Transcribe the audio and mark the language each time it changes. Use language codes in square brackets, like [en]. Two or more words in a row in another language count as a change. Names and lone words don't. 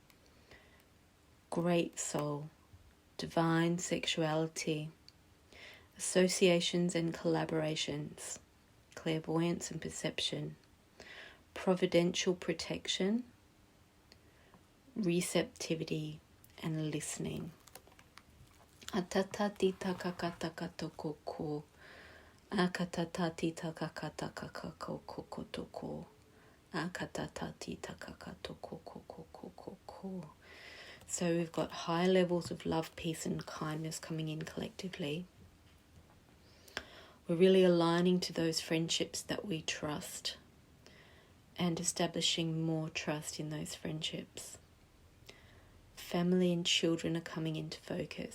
[en] great soul, divine sexuality, associations and collaborations, clairvoyance and perception, providential protection, receptivity and listening. Atatati takakatakatoko, akatatati takakatakakakokokotoko, akatatati takakatokokokokoko. So we've got high levels of love, peace and kindness coming in collectively. We're really aligning to those friendships that we trust and establishing more trust in those friendships. Family and children are coming into focus.